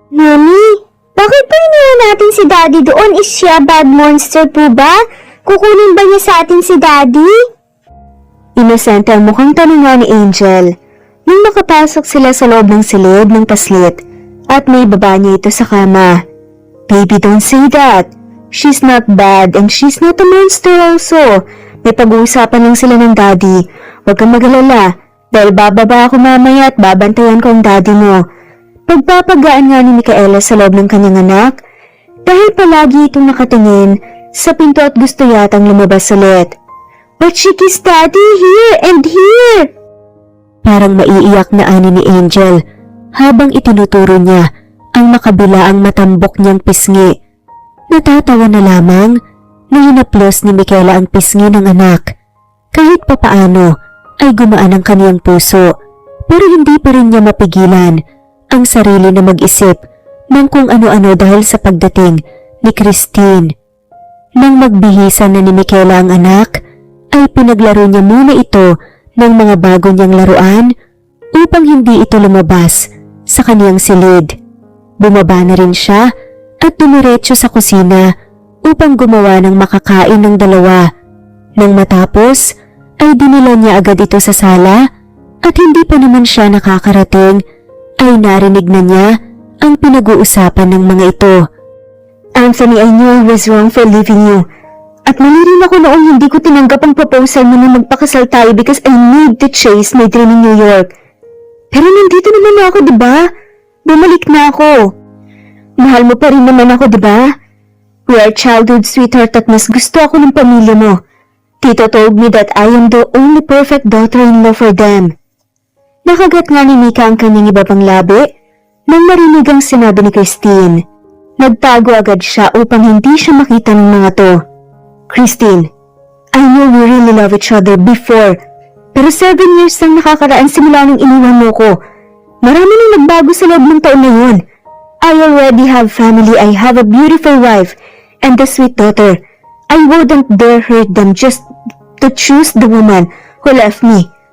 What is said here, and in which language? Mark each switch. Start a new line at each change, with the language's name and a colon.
Filipino: Mami, bakit po iniwan natin si daddy doon? Is siya bad monster po ba? Kukunin ba niya sa atin si daddy? Inosente ang mukhang tanong nga ni Angel. Nung makapasok sila sa loob ng silid ng paslit at may baba niya ito sa kama.
English: Baby, don't say that. She's not bad and she's not a monster also.
Filipino: May pag-uusapan lang sila ng daddy. Huwag kang mag-alala dahil bababa ako mamaya at babantayan ko ang daddy mo. Pagpapagaan nga ni Micaela sa loob ng kanyang anak dahil palagi itong nakatingin sa pinto at gusto yatang lumabas ulit.
English: But she kissed daddy here and here.
Filipino: Parang maiiyak na ani ni Angel habang itinuturo niya ang makabilaang matambok niyang pisngi. Natatawa na lamang na hinaplos ni Micaela ang pisngi ng anak. Kahit papaano ay gumaan ang kaniyang puso pero hindi pa rin niya mapigilan ang sarili na mag-isip ng kung ano-ano dahil sa pagdating ni Christine. Nang magbihisan na ni Micaela ang anak, ay pinaglaro niya muna ito ng mga bago niyang laruan upang hindi ito lumabas sa kaniyang silid. Bumaba na rin siya at dumiretso sa kusina upang gumawa ng makakain ng dalawa. Nang matapos, ay dinila niya agad ito sa sala at hindi pa naman siya nakakarating ay narinig na niya ang pinag-uusapan ng mga ito.
English: Anthony, I knew I was wrong for leaving you.
Filipino: At mali rin ako noong hindi ko tinanggap ang proposal mo na magpakasal tayo
English: because I need to chase my dream in New York.
Filipino: Pero nandito naman ako, diba? Bumalik na ako. Mahal mo pa rin naman ako, diba?
English: We are childhood sweetheart
Filipino: at mas gusto ako ng pamilya mo.
English: Tito told me that I am the only perfect daughter-in-law for them.
Filipino: Nakagat nga ni Mika ang kanyang iba pang labi Nang marinig ang sinabi ni Christine, nagtago agad siya upang hindi siya makita ng mga to.
English: Christine, I know we really love each other before,
Filipino: pero 7 years nang nakakaraan simula nang iniwan mo ko. Marami nang nagbago sa loob ng taon na yun.
English: I already have family, I have a beautiful wife, and a sweet daughter. I wouldn't dare hurt them just to choose the woman who left me.